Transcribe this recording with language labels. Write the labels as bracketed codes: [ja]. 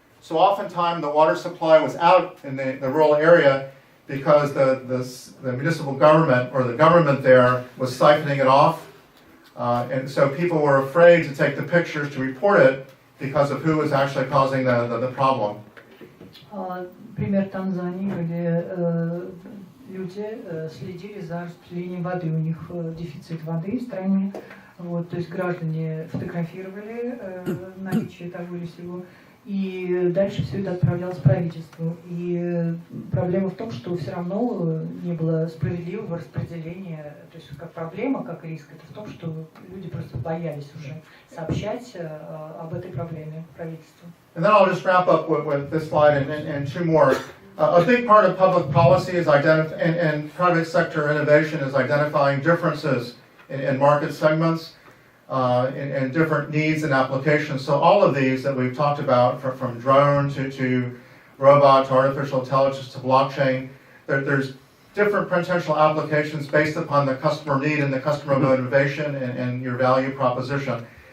[en] So oftentimes the water supply was out in the rural area because the municipal government or the government there was siphoning it off. And so people were afraid to take the pictures to report it because of who was actually causing the problem. [ru] Пример Танзании, где люди следили за распределением воды. У них дефицит воды в стране. Вот, то есть граждане фотографировали наличие того или сего, и дальше все это отправлялось правительству. И проблема в том, что все равно не было справедливого распределения, то есть как проблема, как риск, это в том, что люди просто боялись уже сообщать об этой проблеме правительству. [en] And then I'll just wrap up with this slide and two more. A big part of public policy is and private sector innovation is identifying differences in market segments and different needs and applications. So all of these that we've talked about, from drone to robot to artificial intelligence to blockchain, there's different potential applications based upon the customer need and the customer motivation and your value proposition.